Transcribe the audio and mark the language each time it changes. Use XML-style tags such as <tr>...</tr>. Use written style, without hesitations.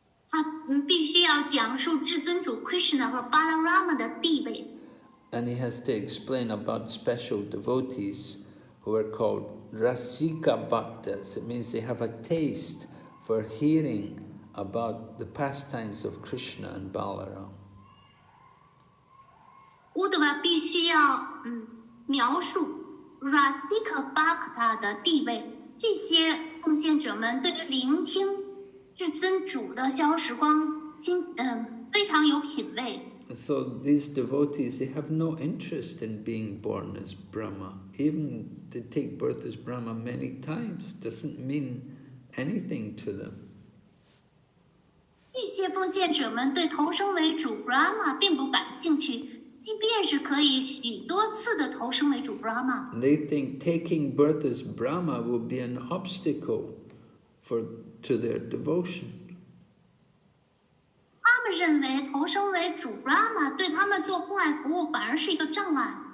<zh>他必须要讲述至尊主 Krishna 和 Balarama 的地位。</zh> <en>And he has to explain about special devotees who are called Rasika Bhaktas. It means they have a taste for hearing about the pastimes of Krishna and Balaram.</en> <zh>乌德瓦必须要描述 Rasika Bhakta 的地位，这些奉献者们对于聆听至尊主的消时光非常有品味。</zh> <en>So these devotees, they have no interest in being born as Brahma. Even to take birth as Brahma many times doesn't mean anything to them.</en> <zh>这些奉献者们对投生为主 Brahma 并不感兴趣，即便是可以许多次的投生为主 Brahma。</zh> <en>They think taking birth as Brahma will be an obstacle to their devotion.</en> <zh>他们认为投生为主 Brahma 对他们做奉爱服务反而是一个障碍。</zh>